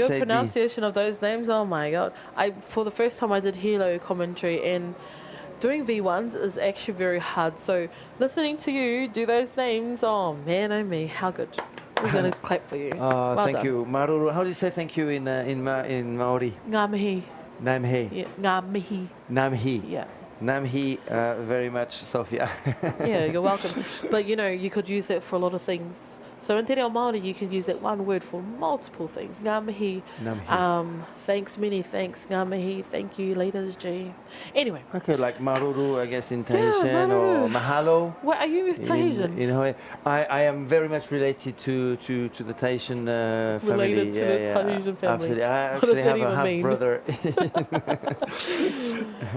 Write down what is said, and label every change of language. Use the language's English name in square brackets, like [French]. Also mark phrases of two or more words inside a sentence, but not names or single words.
[English] your pronunciation of those names, oh my god. For the first time I did helo commentary, and doing V1s is actually very hard. So listening to you do those names, oh man, oh me, how good. We're going to clap for you. Well thank done. you. Maruru, how do you say thank you in Maori? [Māori] Ngā mihi. Ngā mihi. Yeah, ngā mihi. Ngā mihi. [English] Yeah. [Māori] Ngā mihi, [English] very much, Sophia. Yeah, you're welcome. But you know, you could use that for a lot of things. So in [Māori] te reo Māori, [English] you can use that one word for multiple things. [Māori] Ngā mihi. Ngā mihi. [English] Thanks, many thanks. [Māori] Ngā mihi. [English] Thank you, leaders, G. Anyway. Okay, like maruru, I guess, in Tahitian, or mahalo. What, are you Tahitian? In Hawaii. I am very much related to the Tahitian family. Related to the Tahitian family. Absolutely. I What actually does have that a even half-brother.